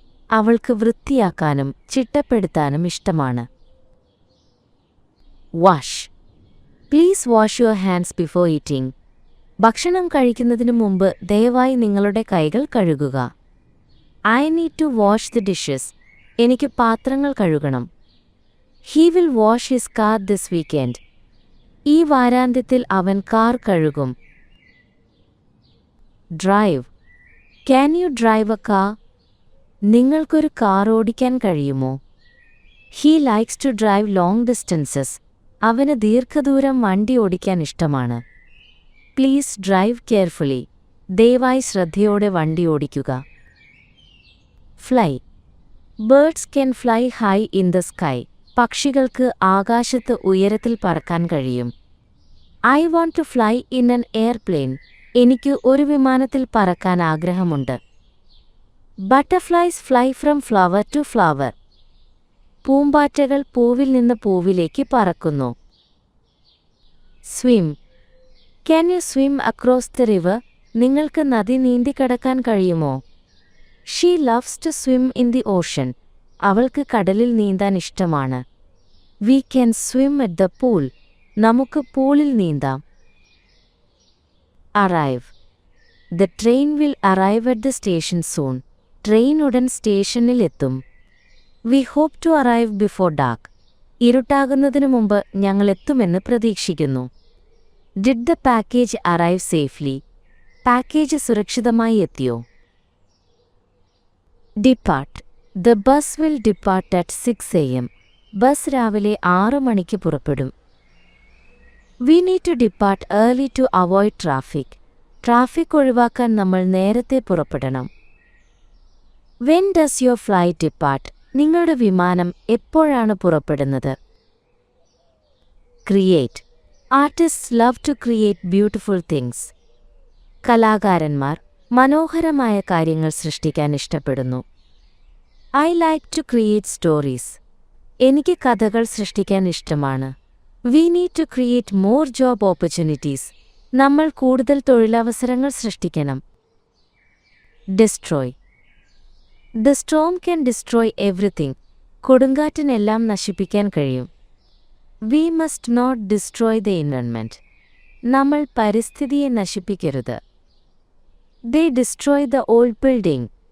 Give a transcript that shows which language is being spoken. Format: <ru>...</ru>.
<ml>അവൾക്ക് വൃത്തിയാക്കാനും ചിട്ടപ്പെടുത്താനും ഇഷ്ടമാണ്.</ml> <en>Wash. Please wash your hands before eating.</en> <ml>ഭക്ഷണം കഴിക്കുന്നതിനു മുമ്പ് ദയവായി നിങ്ങളുടെ കൈകൾ കഴുകുക.</ml> <en>I need to wash the dishes.</en> <ml>എനിക്ക് പാത്രങ്ങൾ കഴുകണം.</ml> <en>He will wash his car this weekend.</en> <ml>ഈ വാരാന്ത്യത്തിൽ അവൻ കാർ കഴുകും.</ml> <en>Drive. Can you drive a car?</en> <ml>നിങ്ങൾക്കൊരു കാർ ഓടിക്കാൻ കഴിയുമോ?</ml> <en>He likes to drive long distances.</en> <ml>അവന് ദീർഘദൂരം വണ്ടി ഓടിക്കാൻ ഇഷ്ടമാണ്.</ml> <en>Please drive carefully.</en> <ml>ദയവായി ശ്രദ്ധയോടെ വണ്ടി ഓടിക്കുക. Fly.</ml> <en>Birds can fly high in the sky.</en> <ml>പക്ഷികൾക്ക് ആകാശത്ത് ഉയരത്തിൽ പറക്കാൻ കഴിയും.</ml> <en>I want to fly in an airplane.</en> <ml>എനിക്ക് ഒരു വിമാനത്തിൽ പറക്കാൻ ആഗ്രഹമുണ്ട്.</ml> <en>Butterflies fly from flower to flower.</en> <ml>പൂമ്പാറ്റകൾ പൂവിൽ നിന്ന് പൂവിലേക്ക് പറക്കുന്നു.</ml> <en>Swim. Can you swim across the river?</en> <ml>നിങ്ങൾക്ക് നദി നീന്തിക്കടക്കാൻ കഴിയുമോ?</ml> <en>She loves to swim in the ocean.</en> <ml>അവൾക്ക് കടലിൽ നീന്താൻ ഇഷ്ടമാണ്.</ml> <en>We can swim at the pool.</en> <ml>നമുക്ക് പൂളിൽ നീന്താം.</ml> <en>Arrive. The train will arrive at the station soon.</en> <ml>Train ഉടൻ സ്റ്റേഷനിൽ എത്തും.</ml> <en>We hope to arrive before dark.</en> <ml>ഇരുട്ടാകുന്നതിനു മുമ്പ് ഞങ്ങൾ എത്തുമെന്ന് പ്രതീക്ഷിക്കുന്നു.</ml> <en>Did the package arrive safely?</en> <ml>Package സുരക്ഷിതമായി എത്തിയോ?</ml> <en>Depart. The bus will depart at 6 a.m.</en> <ml>Bus രാവിലെ 6 മണിക്ക് പുറപ്പെടും.</ml> <en>We need to depart early to avoid traffic.</en> <ml>Traffic ഒഴിവാക്കാൻ നമ്മൾ നേരത്തെ പുറപ്പെടണം.</ml> <en>When does your flight depart?</en> <ml>നിങ്ങളുടെ വിമാനം എപ്പോഴാണ് പുറപ്പെടുന്നത്?</ml> <en>Create. Artists love to create beautiful things.</en> <ml>കലാകാരന്മാർ മനോഹരമായ കാര്യങ്ങൾ സൃഷ്ടിക്കാൻ ഇഷ്ടപ്പെടുന്നു.</ml> <en>I like to create stories.</en> <ml>എനിക്ക് കഥകൾ സൃഷ്ടിക്കാൻ ഇഷ്ടമാണ്.</ml> <en>We need to create more job opportunities.</en> <ml>നമ്മൾ കൂടുതൽ തൊഴിലവസരങ്ങൾ സൃഷ്ടിക്കണം.</ml> <en>Destroy. The storm can destroy everything.</en> <ml>കൊടുങ്കാറ്റിനെല്ലാം നശിപ്പിക്കാൻ കഴിയും.</ml> <en>We must not destroy the environment.</en> <ml>നമ്മൾ പരിസ്ഥിതിയെ നശിപ്പിക്കരുത്.</ml> <en>They destroy the old building.</en>